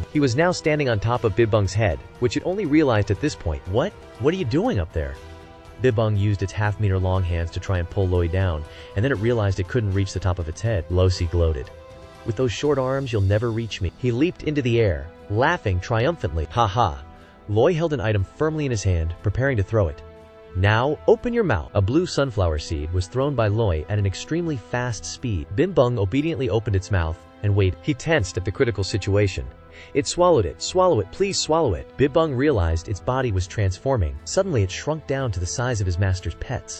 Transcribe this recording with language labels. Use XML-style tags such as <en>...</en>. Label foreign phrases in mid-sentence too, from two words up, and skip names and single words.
<en>He was now standing on top of Bitbung's head, which it only realized at this point. What? What are you doing up there? Bitbung used its half-meter long hands to try and pull Loy down, and then it realized it couldn't reach the top of its head. Losi gloated. With those short arms, you'll never reach me. He leaped into the air, laughing triumphantly. Ha ha. Loy held an item firmly in his hand, preparing to throw it. Now, open your mouth. A blue sunflower seed was thrown by Loy at an extremely fast speed. Bitbung obediently opened its mouth and waited. He tensed at the critical situation. It swallowed it. Swallow it, please swallow it. Bitbung realized its body was transforming. Suddenly it shrunk down to the size of his master's pets.</en>